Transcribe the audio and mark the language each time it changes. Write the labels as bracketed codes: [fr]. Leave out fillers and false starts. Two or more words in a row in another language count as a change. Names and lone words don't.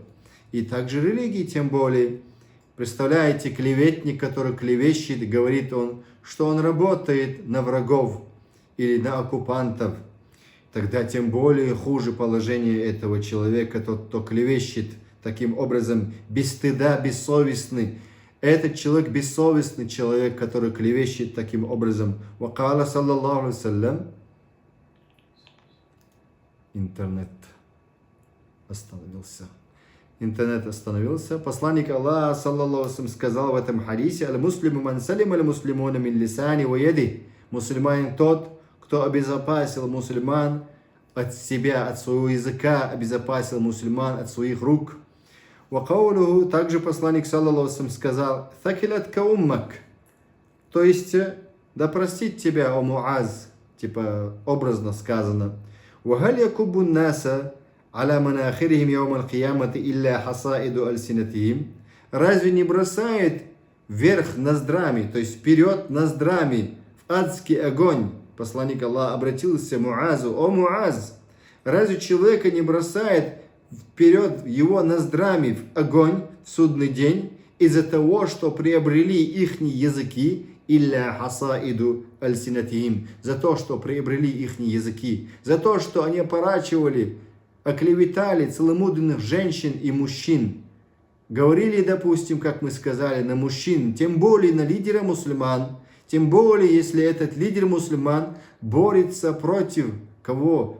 [ru] И также религии, тем более. Представляете, клеветник, который клевещет, говорит он, что он работает на врагов или на оккупантов. Тогда тем более хуже положение этого человека, тот, кто клевещет таким образом, без стыда, бессовестный. Этот человек бессовестный человек, который клевещет таким образом. [ar] وقال صلى الله عليه وسلم. [ru] Интернет остановился. Посланник Аллаха, [ar] صلى الله عليه وسلم, [ru] сказал в этом хадисе: [ar] «المسلم من سلم المسلمون من لسانه ويده». [ru] Мусульманин тот, кто обезопасил мусульман от себя, от своего языка, обезопасил мусульман от своих рук. [ar] وقوله, [ru] также посланник, [ar] صلى الله عليه وسلم, [ru] сказал: [ar] «ثكلتك أمك», [ru] то есть, да простит тебя, о Муаз, типа образно сказано. [ar] «وهل يكب الناس على مناخرهم يوم القيامة إلا حصائد ألسنتهم». [ru] Разве не бросает вверх ноздрами, то есть вперед ноздрами в адский огонь? Посланник Аллаха обратился к Муазу: «О Муаз, разве человека не бросает вперед его ноздрами в огонь в судный день из-за того, что приобрели их языки, [ar] إلا حصائد ألسنتهم, [ru] за то, что приобрели их языки, за то, что они опорачивали, оклеветали целомудренных женщин и мужчин, говорили, допустим, как мы сказали, на мужчин, тем более на лидера мусульман, тем более, если этот лидер мусульман борется против кого?